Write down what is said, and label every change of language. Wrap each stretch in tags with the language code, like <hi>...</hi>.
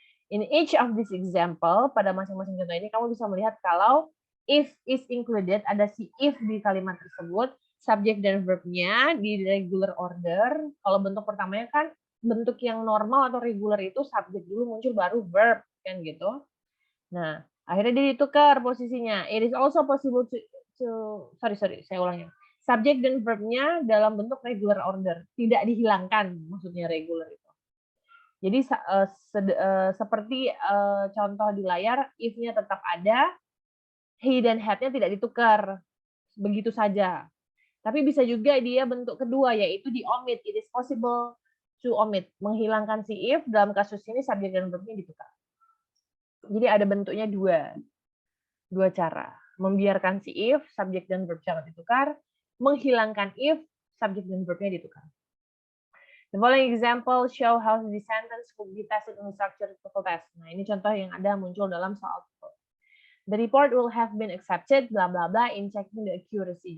<en>In each of this example,</en> <id>pada masing-masing contoh ini, kamu bisa melihat kalau</id> <en>if is included,</en> <id>ada si if di kalimat tersebut, subjek dan verb-nya di regular order. Kalau bentuk pertamanya kan bentuk yang normal atau regular itu subjek dulu muncul baru verb kan gitu. Nah, akhirnya dia ditukar posisinya.</id> <en>It is also possible to sorry,</en> <id>saya ulangi. Subjek dan verb-nya dalam bentuk regular order, tidak dihilangkan maksudnya regular itu. Jadi seperti contoh di layar, if-nya tetap ada, he dan had-nya tidak ditukar begitu saja. Tapi bisa juga dia bentuk kedua, yaitu di omit.</id> <en>It is possible to omit.</en> <id>Menghilangkan si if, dalam kasus ini subjek dan verb-nya ditukar. Jadi ada bentuknya dua cara. Membiarkan si if, subjek dan verb jangan ditukar. Menghilangkan if, subjek dan verb-nya ditukar.</id> <en>The following example show how the sentence could be tested in the structured TOEFL test.</en> <id>Nah, ini contoh yang ada muncul dalam soal TOEFL.</id> <en>The report will have been accepted, bla bla bla, in checking the accuracy.</en>